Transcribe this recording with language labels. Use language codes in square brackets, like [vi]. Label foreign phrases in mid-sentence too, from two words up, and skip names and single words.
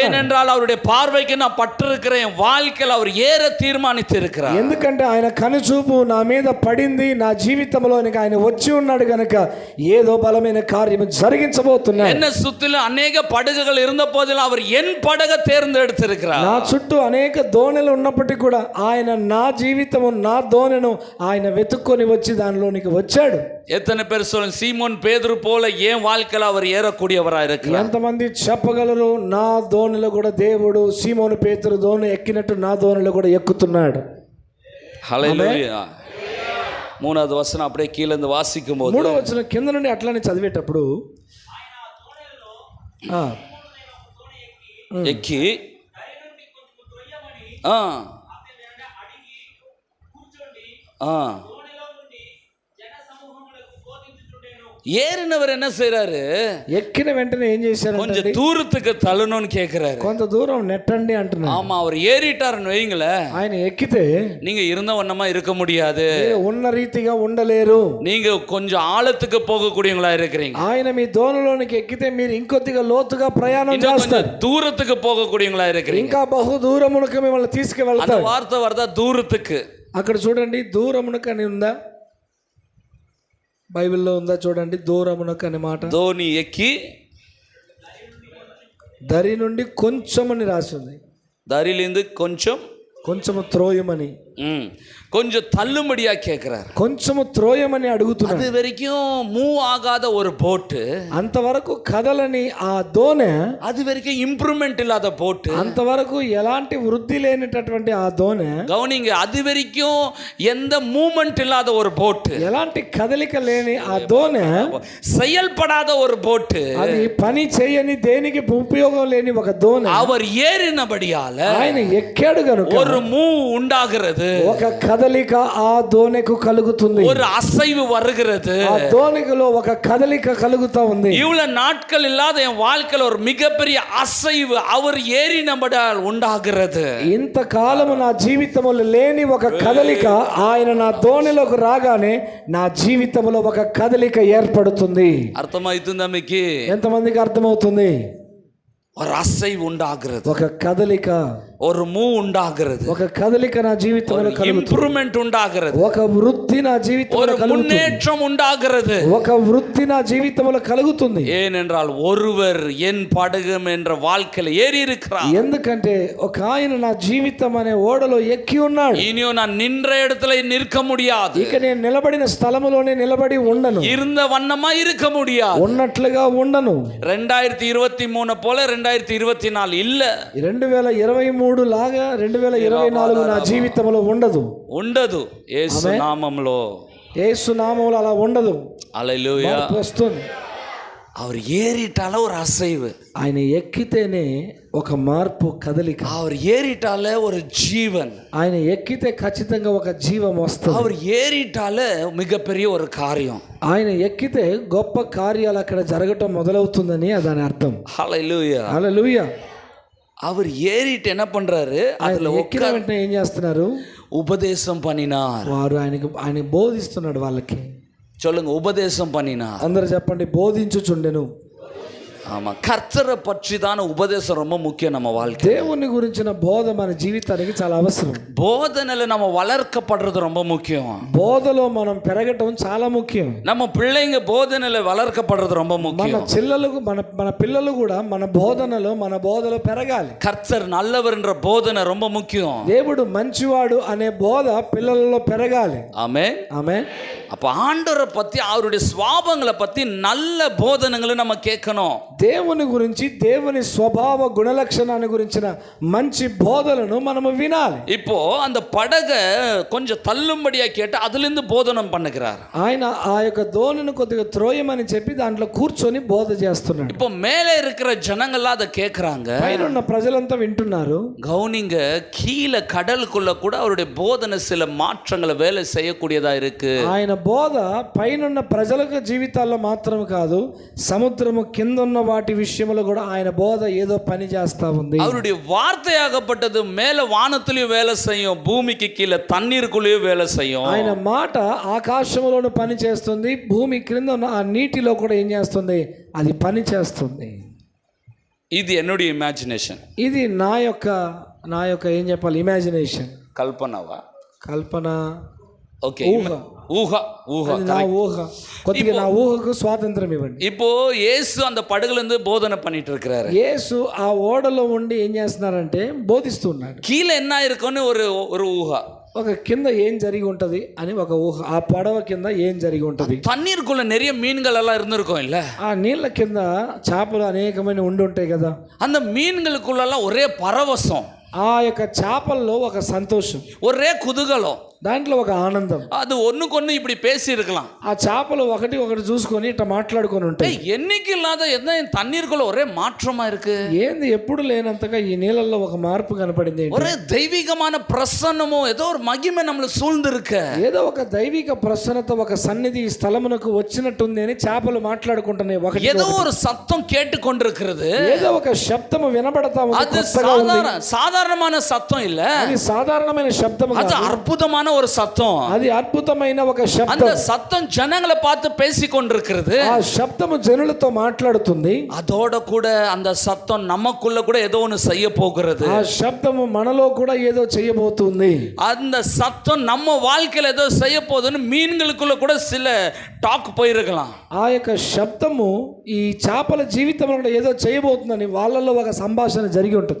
[ta] ஏனென்றால் அவருடைய பார்வைக்கு நான் பட்டிருக்கிறேன். வாழ்க்கையில் அவர் ஏற தீர்மானித்திருக்கிறார். [te] ఎందుకంటే ఆయన కనుచూపు నా మీద పడింది. నా జీవితంలోనికి ఆయన వచ్చి ఉన్నాడు గనుక ఏదో బలమైన కార్యము జరిగించబోతున్నాడు. [ta] என்ன சுத்திலும் அநேக படகுகள் இருந்த போதிலும் அவர் என் படகை தேர்ந்தெடுத்திருக்கிறார். [te] నా చుట్టూ అనేక దోణెలు ఉన్నప్పటికీ కూడా ఆయన నా జీవితము నా దోణెను ఆయన వెతుక్కొని వచ్చి దానిలోనికి వచ్చాడు. [ta] எத்தனை பேர் சொல்லுங்க, சீமோன் பேதுரு போல என் வாழ்க்கையில் அவர் ஏறக்கூடியவராக இருக்கிறார்? [te] ఎంతమంది చెప్పగలరు నా దోణిలో కూడా దేవుడు సీమోను పేతురు దోణి ఎక్కినట్టు నా దోణిలో కూడా ఎక్కుతున్నాడు. హల్లెలూయా. [ta] 3வது వచనం அப்படியே கீழ இருந்து வாசிக்கும் போது [te] 3వ వచనం కింద నుండి అట్లానే చదివేటప్పుడు ఎక్కి ఆ, ఆ. [ta] ஏறினவர் என்ன செய்யறாரு? [te] ఎక్కిన వెంటనే ఏం చేశారు? [ta] கொஞ்சம் தூரத்துக்கு தள்ளணும்னு கேக்குறாரு. [te] కొంత దూరం నెట్టండి అంటున్నారు. [ta] ஆமா, அவர் ஏறிட்டாருன்னு வைங்களேன், [te] ఆయన ఎక్కితే [ta] நீங்க இருந்த வண்ணமா இருக்க முடியாது. [te] ఉన్న రీతిగా ఉండలేరు. [ta] நீங்க கொஞ்சம் ஆழத்துக்கு போகக்கூடியவங்களா இருக்கிறீங்க. [te] ఆయన మీ దోణిలోనికి ఎక్కితే మీరు ఇంకొద్దిగా లోతుగా ప్రయాణం చేస్తారు. [ta] தூரத்துக்கு போகக்கூடியவங்களா இருக்கிறீங்க. [te] ఇంకా బహు దూరమునకు మిమ్మల్ని తీసుకువెళ్తారు. [ta] அந்த வார்த்தை வரதா దూరத்துக்கு. [te] అక్కడ చూడండి, దూరమునకు అని ఉందా? బైబిల్లో ఉందా? చూడండి, దూరమునకు అనే మాట. ధోని ఎక్కి దరి నుండి కొంచెమని రాసి ఉంది. దరిలింది కొంచెము త్రోయమని, [ta] கொஞ்சம் தள்ளும்படியா கேட்கிறார். [te] కొంచెము త్రోయమని అడుగుతున్నారు. [ta] அது வரைக்கும் மூவ் ஆகாத ஒரு போட்டு, [te] అంతవరకు కదలని ఆ దోణె, [ta] அது வரைக்கும் ఇంప్రూవ్మెంట్ ఇல்லாத போட்டு, [te] అంతవరకు ఎలాంటి వృద్ధి లేనటువంటి ఆ దోణె, [ta] கவனிங்க, அது வரைக்கும் எந்த மூவ்மெண்ட் இல்லாத ஒரு போட்டு, [te] ఎలాంటి కదలిక లేని ఆ దోణె, [ta] செயல்படாத ஒரு போட்டு, [te] అది పని చేయని దేనికి ఉపయోగం లేని ఒక దోణె, [ta] அவர் ஏறினபடியால [te] ఆయన ఎక్కాడు గనుక [ta] ஒரு மூவ் உண்டாகிறது, [te] ఒక కదలిక ఆ దోణెకు కలుగుతుంది, [ta] ஒரு அசைவு வருகிறது. [te] ఆ దోణికలో ఒక కదలిక కలుగుతా ఉంది. [ta] இவ்வளவு நாட்கள் இல்லாத என் வாழ்க்கையில ஒரு மிகப்பெரிய அசைவு அவர் ஏறினபடியால் உண்டாகிறது. [te] ఇంతకాలము నా జీవితంలో లేని ఒక కదలిక ఆయన నా దోణిలోకి రాగానే నా జీవితంలో ఒక కదలిక ఏర్పడుతుంది. అర్థమవుతుందా మీకు? ఎంతమందికి అర్థమవుతుంది? [ta] ஒரு அசைவு உண்டாகிறது, [te] ఒక కదలిక, [ta] ஒரு மூவ் உண்டாகிறது, [te] ఒక కదలిక నా జీవితంలో కలుగుతుంది, [ta] ఇంప్రూవ్మెంట్ உண்டாகிறது, [te] ఒక వృద్ధి నా జీవితంలో కలుగుతుంది, [ta] முன்னேற்றம் உண்டாகிறது, [te] ఒక వృద్ధి నా జీవితంలో కలుగుతుంది. [ta] ஏனென்றால் ஒருவர் என் படகம் என்ற வாழ்க்கையில ஏறி இருக்கிறார். [te] ఎందుకంటే ఒక ఆయన నా జీవితం అనే ఓడలో ఎక్కి ఉన్నాడు. [ta] இனியும் நான் நின்ற இடத்துல நிற்க முடியாது, [te] ఇక నేను నిలబడిన స్థలములోనే నిలబడి ఉండను, [ta] இருந்த వన్నమా இருக்க முடியாது, [te] ఉన్నట్లుగా ఉండను. [ta] 2023 போல 2024 இல்ல, [te] 2023 లాగా 2024 నా జీవితంలో ఉండదు. యేసు నామములో, యేసు నామములో అలా ఉండదు. హల్లెలూయా. వస్తుంది. [ta] அவர் ஏறிட்டால ஒரு அசைவு, [te] ఆయన ఎక్కితేనే ఒక మార్పు, కదలిక. [ta] அவர் ஏறிட்டால ஒரு ஜீவன், [te] ఆయన ఎక్కితే ఖచ్చితంగా ఒక జీవం వస్తుంది. [ta] அவர் ஏறிட்டால மிகப்பெரிய ஒரு காரியம், [te] ఆయన ఎక్కితే గొప్ప కార్యాలు అక్కడ జరగటం మొదలవుతుందని దాని అర్థం. హల్లెలూయా. హల్లెలూయా. [ta] அவர் ஏறிட்டு என்ன பண்றாரு? அதுல [te] ఎక్కిన వెంటనే ఏం చేస్తున్నారు? [ta] ఉపదేశం பண்ணினார். [te] వారు ఆయన బోధిస్తున్నాడు వాళ్ళకి. [ta] சொல்லுங்க, உபதேசம் பண்ணினார். [te] అందరూ చెప్పండి, బోధించుచుండెను. [ta] ஆமா, கர்த்தரை பற்றி தான உபதேசம் ரொம்ப முக்கியம் நம்ம வாழ்க்கை. [te] దేవుని గురించిన బోధ మన జీవితానికి చాలా అవసరం. [ta] போதனையில நம்ம வளர்க்கப்படுறது ரொம்ப முக்கியம். [te] బోధలో మనం పెరగటం చాలా ముఖ్యం. [ta] நம்ம பிள்ளைங்க போதனையில வளர்க்கப்படுறது ரொம்ப முக்கியம். [te] మన పిల్లలు కూడా మన బోధలో పెరగాలి. [ta] கர்த்தர் நல்லவர் என்ற போதனை ரொம்ப முக்கியம். [te] దేవుడు మంచివాడు అనే బోధ పిల్లలలో పెరగాలి. [ta] ஆமென், [te] ఆమేన్. [ta] அப்ப ஆண்டவரை பத்தி, அவருடைய சுவாபங்களை பத்தி நல்ல போதனைகளை நம்ம கேட்கணும். [te] దేవుని గురించి, దేవుని స్వభావ గుణలక్షణాన్ని గురించిన మంచి బోధలను మనము వినాలి. [ta] இப்போ அந்த படக கொஞ்சம் தள்ளும்படியா கேட்டு அதுல இருந்து போதனம் பண்ணுகிறார். [te] ఆయన ఆ యొక్క దోణిని కొద్దిగా త్రోయమని చెప్పి దాంట్లో కూర్చొని బోధ చేస్తున్నాడు. [ta] இப்போ மேலே இருக்கிற ஜனங்கள்லாம் அதை கேட்கறாங்க, [te] పైన ఉన్న ప్రజలంతా వింటున్నారు. [ta] கவுனிங்க, கீழே கடலுக்குள்ள கூட அவருடைய போதனை சில மாற்றங்களை வேலை செய்யக்கூடியதா இருக்கு. [te] ఆయన బోధ పైనున్న ప్రజలకు జీవితాల్లో మాత్రం కాదు, సముద్రము కింద ఉన్న వాటి విషయంలో కూడా ఆయన బోధ ఏదో పని చేస్తా ఉంది. [ta] அவருடைய வார்த்தையாகப்பட்டது மேல வானத்திலயும் வேலை செய்யும், பூமிக்கு கீழே தண்ணீருக்குள்ளேயும் வேலை செய்யும். [te] ఆయన మాట ఆకాశంలోనూ పని చేస్తుంది, భూమి క్రింద ఉన్న ఆ నీటిలో కూడా ఏం చేస్తుంది? అది పని చేస్తుంది. ఇది என்னுடைய ఇమాజినేషన్, ఇది నా యొక్క ఏం చెప్పాలి, ఇమాజినేషన్, కల్పనవా, కల్పన, ఓకే, ఊహ. నా ఊహ, కొద్దిగా నా ఊహకు స్వాతంత్రం ఇవ్వండి. [ta] இப்போ యేసు அந்த పడగல இருந்து போதனை பண்ணிட்டு இருக்கிறாரு. [te] యేసు ఆ ఓడలో ఉండి ఏం చేస్తున్నారంటే బోధిస్తున్నాడు. [ta] கீழே என்ன இருக்குன்னு ஒரு ఊహ, [te] ఒక కింద ఏం జరిగి ఉంటది అని ఒక ఊహ. ఆ పడవ కింద ఏం జరిగి ఉంటది? [ta] தண்ணீருக்குள்ள நிறைய மீன்கள் எல்லாம் இருந்திருக்கும் இல்ல? [te] ఆ నీళ్ళ కింద చేపలు అనేకమైన ఉండి ఉంటాయి కదా. [ta] அந்த மீன்களுக்குள்ள ஒரே பரவசம், [te] ఆ యొక్క చేపల్లో ఒక సంతోషం, [ta] ஒரே కుతూహలం, [te] దాంట్లో ఒక ఆనందం. [ta] அது ஒண்ணுக்கொண்ணு இப்படி பேசி இருக்கலாம். [te] ఆ చేపలు ఒకటి చూసుకొని ఇట్లా మాట్లాడుకొని ఉంటాయి. [ta] என்னைக்கு இல்லாத என்ன தண்ணீருக்குள்ள ஒரே மாற்றமா இருக்கு. [te] ఏంది ఎప్పుడు లేనంతగా ఈ నీళ్ళల్లో ఒక మార్పు కనపడింది. [ta] ஒரே தெய்வீகமான பிரசன்னமோ ஏதோ ஒரு மகிமை நம்மள சூழ்ந்து இருக்கு. [te] ఏదో ఒక దైవిక ప్రసన్నత ఒక సన్నిధి ఈ స్థలమునకు వచ్చినట్టుంది అని చేపలు మాట్లాడుకుంటున్నాయి. ఒకటి [ta] ஏதோ ஒரு சத்தம் கேட்டுக்கொண்டிருக்கிறது. [te] ఏదో ఒక శబ్దము వినబడతా ఉంది. [ta] அது சாதாரணமான சத்தம் இல்ல. [te] అది సాధారణమైన శబ్దం కాదు. [ta] அது அற்புதமான ஒரு சத்தம். [te] అది అద్భుతమైన ఒక శబ్దం. [ta] அந்த சத்தம் ஜனங்களை பார்த்து பேசிக்கொண்டிருக்கிறது. [te] ఆ శబ్దము జనులతో మాట్లాడుతుంది. [ta] அதோட கூட அந்த சத்தம் நமக்குள்ள கூட ஏதோ ஒன்று செய்ய போகிறது. [te] ఆ శబ్దము మనలో కూడా ఏదో చేయబోతుంది. [ta] அந்த சத்தம் நம்ம வாழ்க்கையில ஏதோ செய்ய போகுதுன்னு மீன்களுக்குள்ள கூட சில டாக் போயிருக்கலாம். [te] ఆ యొక్క శబ్దము ఈ చేపల జీవితంలో కూడా ఏదో చేయబోతుందని వాళ్ళలో ఒక సంభాషణ జరిగి ఉంటుంది.